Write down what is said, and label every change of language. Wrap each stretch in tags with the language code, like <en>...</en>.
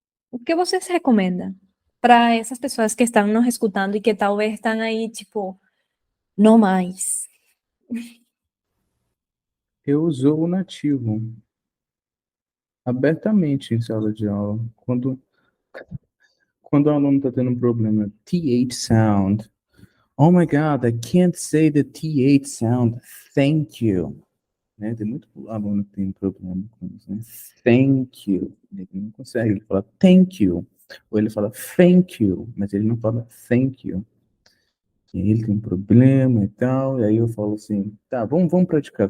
<pt>O que vocês recomendam para essas pessoas que estão nos escutando e que talvez estão aí, tipo, não mais? Eu uso o nativo abertamente em sala de aula. Quando o aluno está tendo um problema, TH sound.</pt> <en>Oh my God, I can't say the TH sound. Thank you. Né?</en> <pt>Tem muito aluno que tem problema com isso, né?</pt> <en>Thank you.</en> <pt>Ele não consegue, ele fala</pt> <en>thank you.</en> <pt>Ou ele fala thank you, mas ele não fala thank you. E ele tem um problema e tal, e aí eu falo assim, tá, vamos praticar.</pt>